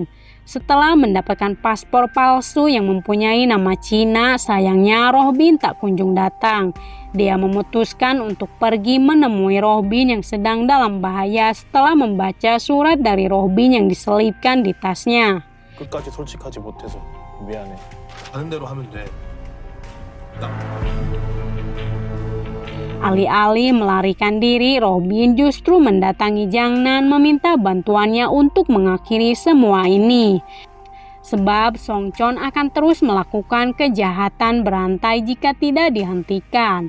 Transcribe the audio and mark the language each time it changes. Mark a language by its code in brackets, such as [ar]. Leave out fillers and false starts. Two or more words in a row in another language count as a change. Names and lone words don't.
[id] Setelah mendapatkan paspor palsu yang mempunyai nama Cina, sayangnya Rohbin tak kunjung datang. Dia memutuskan untuk pergi menemui Rohbin yang sedang dalam bahaya setelah membaca surat dari Rohbin yang diselipkan di tasnya. [ko] 끝까지 솔직하지 못해서 미안해. 하는 대로 하면 돼. [id] Alih-alih melarikan diri, Rohbin justru mendatangi Jang Nan meminta bantuannya untuk mengakhiri semua ini. Sebab Song Chon akan terus melakukan kejahatan berantai jika tidak dihentikan.